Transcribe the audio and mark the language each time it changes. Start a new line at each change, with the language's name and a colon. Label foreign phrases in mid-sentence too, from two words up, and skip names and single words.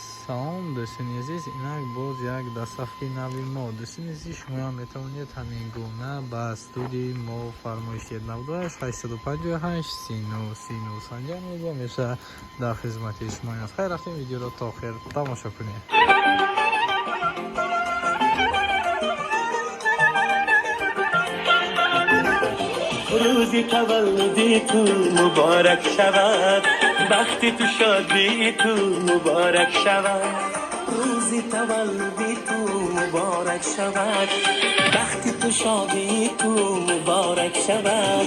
Tajik: салом дӯстони азиз, инак боз як дастсафҳи нави мо. Дӯстони азиз, шумоам метавонед ҳамин гуна ба студии мо фармоишед 98-858-39-39 анҷом медиҳем. меша дар хизмати шумо аст. хайр рафтем, видеоро то охир тамошо кунед.
Persian: روزی تولدی تو مبارک شود، وقتی تو شادی تو مبارک شود. روزی تولدی تو مبارک شود، وقتی تو شادی تو مبارک شود.